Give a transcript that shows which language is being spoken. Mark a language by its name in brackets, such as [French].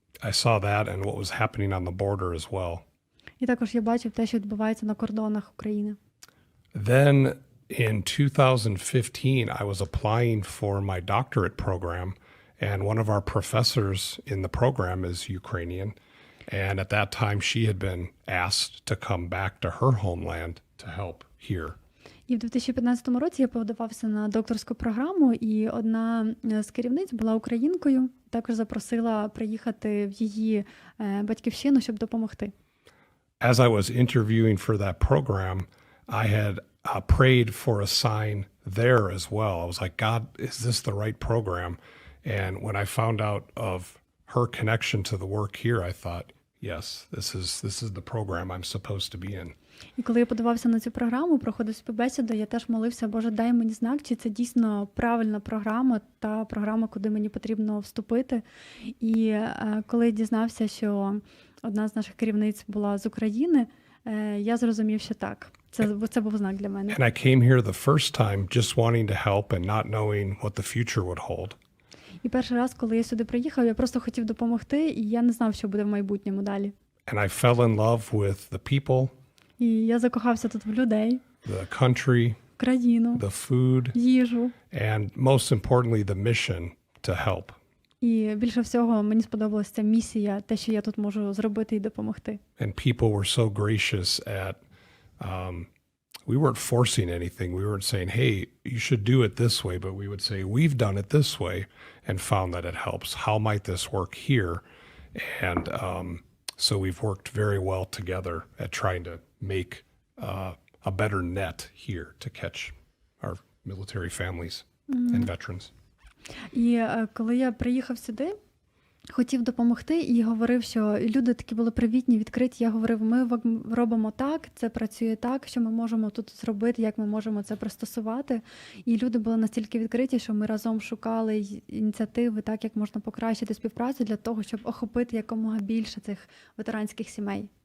[English] I saw that and what was happening on the border as well. [Ukrainian] І також я бачив те, що відбувається на кордонах України. [English] Then in 2015, I was applying for my doctorate program, and one of our professors in the program is Ukrainian. And at that time, she had been asked to come back to her homeland to help here. [Ukrainian] І в 2015 році я подавався на докторську програму, і одна з керівниць була українкою, також запросила приїхати в її батьківщину, щоб допомогти. [English] As I was interviewing for that program, I had prayed for a sign there as well. I was like, God, is this the right program? And when I found out of her connection to the work here, I thought, yes, this is the program I'm supposed to be in. [Ukrainian] І коли я подавався на цю програму, проходив співбесіду, я теж молився, Боже, дай мені знак, чи це дійсно правильна програма, та програма, куди мені потрібно вступити. І коли я дізнався, що одна з наших керівниць була з України, я зрозумів, що так, це був знак для мене. [English] And I came here the first time just wanting to help and not knowing what the future would hold. [Ukrainian] І перший раз, коли я сюди приїхав, я просто хотів допомогти, і я не знав, що буде в майбутньому далі. [English] And I fell in love with the people, [Ukrainian] І я закохався тут в людей, [English] the country, [Ukrainian] в країну, [English] the food, [Ukrainian] їжу. [English] and most importantly, the mission to help. [Ukrainian] І більше всього мені сподобалася ця місія, те, що я тут можу зробити і допомогти. [English] And people were so gracious at, we weren't forcing anything. We weren't saying, hey, you should do it this way, but we would say, we've done it this way and found that it helps. How might this work here? And so we've worked very well together at trying to make a better net here to catch our military families and veterans. [Ukrainian] І коли я приїхав сюди, хотів допомогти і говорив, що люди такі були привітні, відкриті. Я говорив, ми робимо так, це працює так, що ми можемо тут зробити, як ми можемо це пристосувати. І люди були настільки відкриті, що ми разом шукали ініціативи, так, як можна покращити співпрацю для того, щоб охопити якомога більше цих ветеранських сімей.